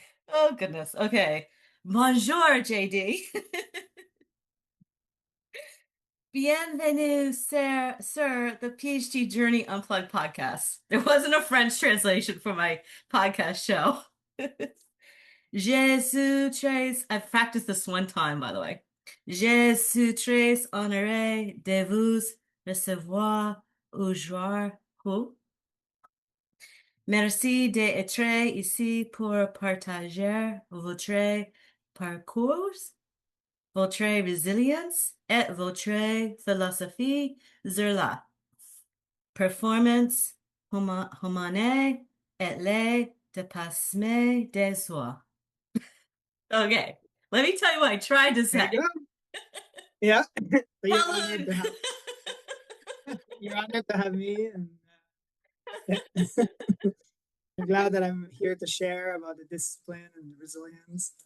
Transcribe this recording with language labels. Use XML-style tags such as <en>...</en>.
<en>Oh, goodness. Okay.</en> <fr>Bonjour,</fr> <en>JD.</en> <fr>Bienvenue,</fr> <en>sir, the PhD Journey Unplugged Podcast. There wasn't a French translation for my podcast show.</en> <fr>Je suis très,</fr> <en>I've practiced this one time, by the way.</en> <fr>Je suis très honoré de vous recevoir aujourd'hui. Merci d'être ici pour partager votre parcours, votre résilience et votre philosophie sur la performance humaine et le dépassement de soi.</fr> <en>Okay, let me tell you what I tried to say. There you go. Yeah. So Hello. you're honored to have me, and I'm glad that I'm here to share about the discipline and the resilience.</en>